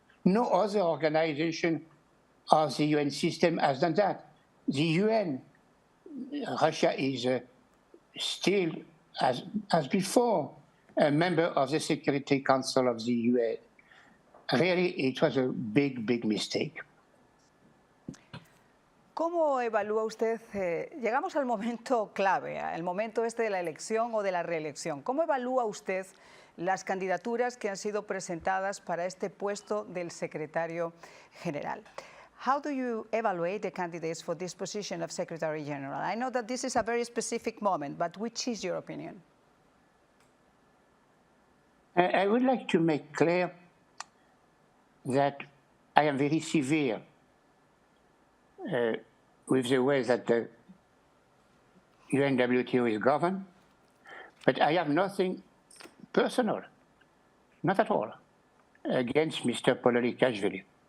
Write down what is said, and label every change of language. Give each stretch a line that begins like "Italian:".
English: No other organization of the UN system has done that. The UN, Russia is still, as before, a member of the Security Council of the UN. Really, it was a big, big mistake.
Spanish: ¿Cómo evalúa usted? Llegamos al momento clave, el momento de la elección o de la reelección. ¿Cómo evalúa usted las candidaturas que han sido presentadas para este puesto del secretario general?
English: How do you evaluate the candidates for this position of Secretary General? I know that this is a very specific moment, but which is your opinion? I would like to make clear that I am very severe with the way that the UNWTO is governed, but I have nothing personal, not at all, against Mr. Pololekashvili.